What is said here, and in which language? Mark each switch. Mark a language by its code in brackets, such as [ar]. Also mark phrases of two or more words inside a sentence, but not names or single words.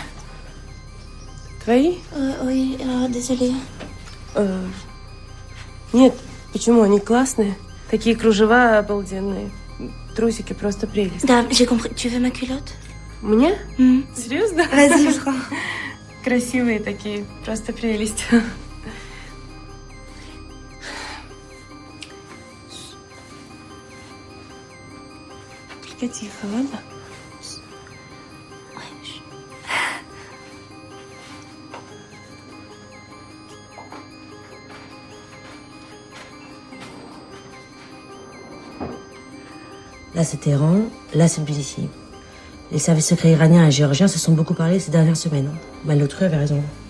[ru] Твои? [fr] Oui, désolée. [ru] Нет, почему? Они классные. Такие кружева обалденные. Трусики просто прелесть. Да, [fr] j'ai compris. Tu veux ma culotte? [ru] Мне? Серьезно? [fr] Vas-y, prends. [ru] Красивые такие, просто прелесть. Только тихо, ладно? [fr] Là, c'est Téhéran, là, c'est Tbilissi. Les services secrets iraniens et géorgiens se sont beaucoup parlé ces dernières semaines.